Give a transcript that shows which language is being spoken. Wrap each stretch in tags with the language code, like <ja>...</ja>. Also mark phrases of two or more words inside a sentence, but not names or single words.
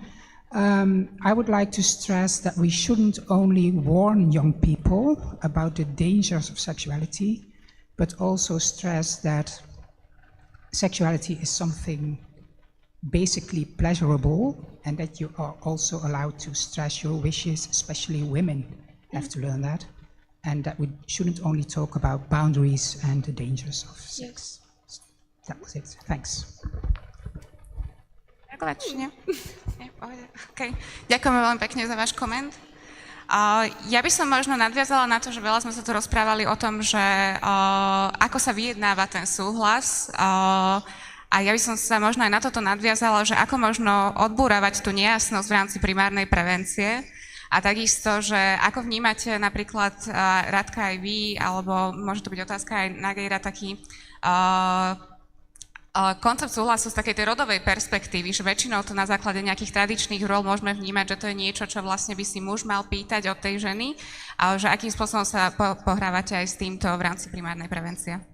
<en>I would like to stress that we shouldn't only warn young people about the dangers of sexuality, but also stress that sexuality is something basically pleasurable, and that you are also allowed to stress your wishes, especially women have to learn that, and that we shouldn't only talk about boundaries and the dangers of sex. Yes. That was it. Thanks. Okay.</en> <sk>Ďakujeme veľmi pekne za váš koment. Ja by som možno nadviazala na to, že veľa sme sa tu rozprávali o tom, že ako sa vyjednáva ten súhlas. A ja by som sa možno aj na toto nadviazala, že ako možno odbúravať tú nejasnosť v rámci primárnej prevencie a takisto, že ako vnímate napríklad Radka aj vy, alebo môže to byť otázka aj na Geira, taký koncept súhlasu z takej tej rodovej perspektívy, že väčšinou to na základe nejakých tradičných rôl môžeme vnímať, že to je niečo, čo vlastne by si muž mal pýtať od tej ženy, ale že akým spôsobom sa pohrávate aj s týmto v rámci primárnej prevencie.</sk>